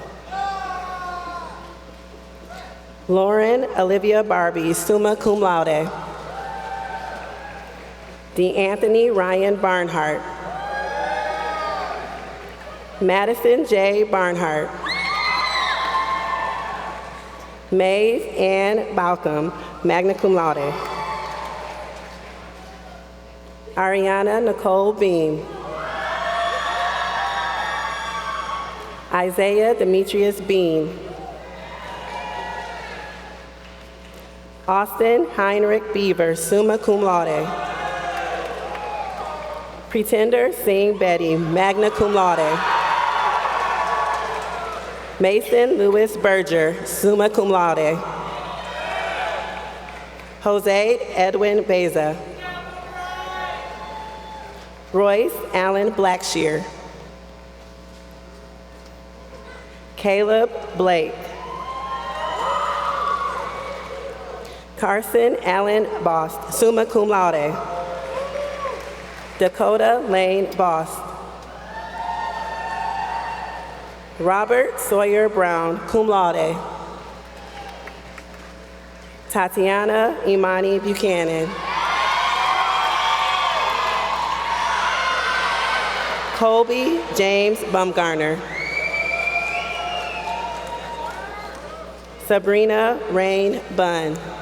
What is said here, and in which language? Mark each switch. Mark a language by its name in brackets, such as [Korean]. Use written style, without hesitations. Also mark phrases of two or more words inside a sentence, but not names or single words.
[English] Lauren Olivia Barbie, [Latin] summa cum laude. [English] DeAnthony Ryan Barnhart. Madison J. Barnhart. Maeve Ann Balcom, [Latin] magna cum laude. [English] Ariana Nicole Beam. Isaiah Demetrius Beam. Austin Heinrich Beaver, [Latin] summa cum laude. [English] Pretender Singh Betty, [Latin] magna cum laude. [English] Mason Lewis Berger, [Latin] summa cum laude. [English] Jose Edwin Beza. Royce Allen Blackshear. Caleb Blake. Carson Allen Bost, [Latin] summa cum laude. [English] Dakota Lane Bost. Robert Sawyer Brown, [Latin] cum laude. [English] Tatiana Imani Buchanan. Colby James Bumgarner. Sabrina Rain Bunn.